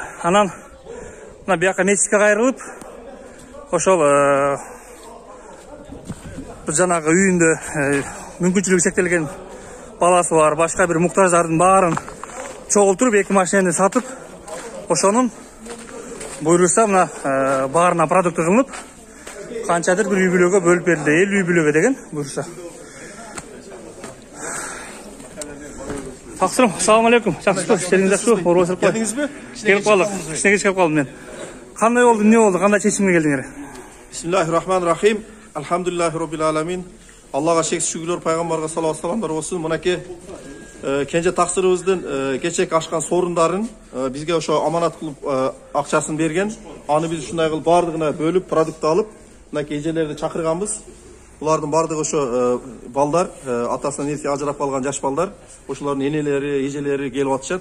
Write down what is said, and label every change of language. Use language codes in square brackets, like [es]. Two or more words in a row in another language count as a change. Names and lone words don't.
[ky] Анан мына бияка мечитке кайрылып, ошол жанагы үйүндө мүмкүнчүлүгү чектелген баласы бар, башка бир муктаждардын баарын чогултуруп 2 машинаны сатып, ошонун буйрса мына баарына продукт кылынып, канчадыр бир үй бүлөгө бөлүп берилди, 50 үй бүлөгө деген буйрса. Таксырым, [ar] السلام عليكم. [ky] Жакшысызбы? Иштериңиз жакшыбы? Орбосуп кой. Келдиңизби? Келип калдык. Кичине кеч келип калдым мен. Кандай болду, эмне болду? Кандай чечимге келдиңер? [ar] بسم الله الرحمن الرحيم. الحمد لله رب العالمين. [ky] Аллага чексиз шүгүрлөр, пайгамбарга салават саламдар болсун. Мынакей кенже таксырыбыздын кечек ашкан сорундарын бизге ошо аманат кылып акчасын берген. Аны биз ушундай кылып бардыгына бөлүп, продукт алып, мынакей эжелерди чакырганбыз. Булардын бардыгы ошо балдар, атасынан энеси ажырап калган жаш балдар, ошолордун энелери, эжелери келип атышат.